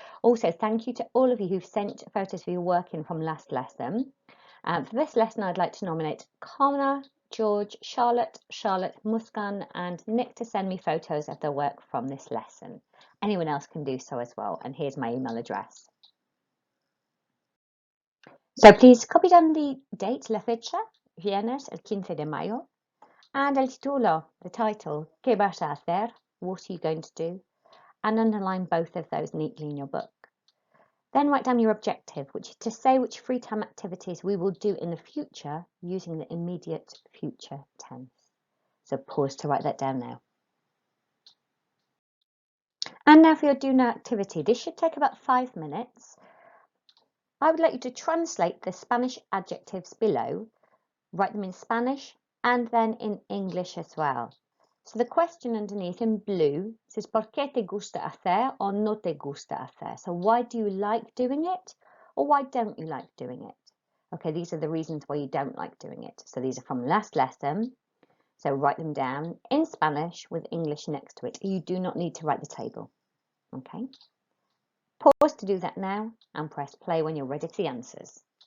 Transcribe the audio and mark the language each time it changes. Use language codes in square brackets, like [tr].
[en] Also, thank you to all of you who've sent photos of your work in from last lesson. For this lesson, I'd like to nominate Connor, George, Charlotte, Muskan, and Nick to send me photos of their work from this lesson. Anyone else can do so as well, and here's my email address. So please copy down the date, [es] la fecha, viernes el 15 de mayo, [en] and [es] el título, [en] the title, [es] ¿Qué vas a hacer? [en] What are you going to do? And underline both of those neatly in your book. Then write down your objective, which is to say which free time activities we will do in the future using the immediate future tense. So pause to write that down now. And now for your do now activity. This should take about 5 minutes. I would like you to translate the Spanish adjectives below, write them in Spanish and then in English as well. So the question underneath in blue says, [es] ¿Por qué te gusta hacer o no te gusta hacer? [en] So why do you like doing it or why don't you like doing it? Okay, these are the reasons why you don't like doing it. So these are from last lesson. So write them down in Spanish with English next to it. You do not need to write the table. Okay. Pause to do that now and press play when you're ready for the answers.